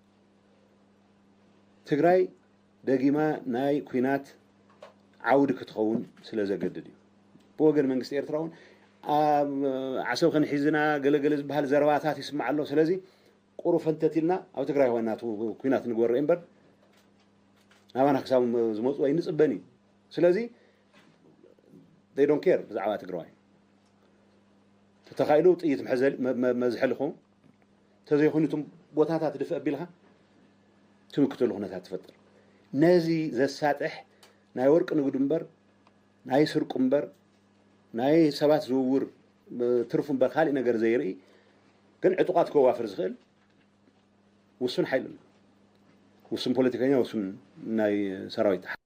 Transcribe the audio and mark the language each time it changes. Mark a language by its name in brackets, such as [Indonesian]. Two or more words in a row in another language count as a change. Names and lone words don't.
[Tigrinya] ትግራይ ደጊማ ናይ ኩናት ዓውዲ ክትኸውን ስለ ዘገድድ እዩ። ብወገን መንግስቲ ኤርትራ እውን ዓሰብ ክንሒዝና ገለገለ ዝበሃል ዘረባታት ይስማዕ ኣሎ። ስለዚ ቁሩ ፈንተቲልና ኣብ ትግራይ ኮይና ኩናት ንግበሮ እምበር ናባና ክሳብ ዝመፁ ኣይንፅበን እዩ። ስለዚ [English] they don't care [Tigrinya] ብዛዕባ ትግራይ ተተኻኢሉ ጥይት መዝሐልኹም ተዘይኮኒቱም ቦታታት ድፍእ ኣቢልካ ትምክተሉ ኩነታት ትፈጥር። ነዚ ዘሳጥሕ ናይ ወርቂ ንግዱ እምበር ናይ ስርቁ እምበር ናይ ሰባት ዝውውር ትርፉ እምበር ካሊእ ነገር ዘይርኢ ግን ዕጡቃት ከዋፍር ዝኽእል ውሱን ሓይል ኣሎ። ውሱን ፖለቲከኛ ውሱን ናይ ሰራዊት